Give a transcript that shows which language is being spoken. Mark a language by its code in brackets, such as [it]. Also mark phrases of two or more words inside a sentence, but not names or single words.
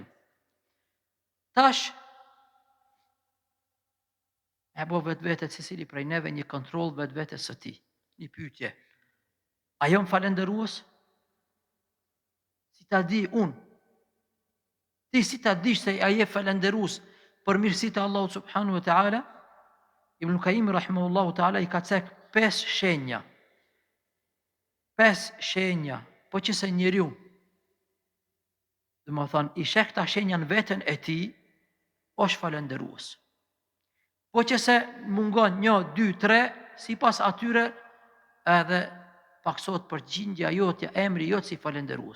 [sq] Tash, e bo vetë secili prej neve një kontroll vetes së tij, një pyetje. A jam falënderues? Si ta di unë? Ti si ta dish se a je falënderues për mirësitë e Allahut [ar] سبحانه وتعالى? [sq] Ibn Qayyim [ar] رحمه الله تعالى [sq] i ka cek 5 shenja. 5 shenja, po që se njeriu, dhe më thonë, i sheh këta shenja në veten e tij, është falënderues. Po që se mungon 1, 2, 3, sipas atyre edhe paksohet përgjigja jotja, emri jot si falënderues.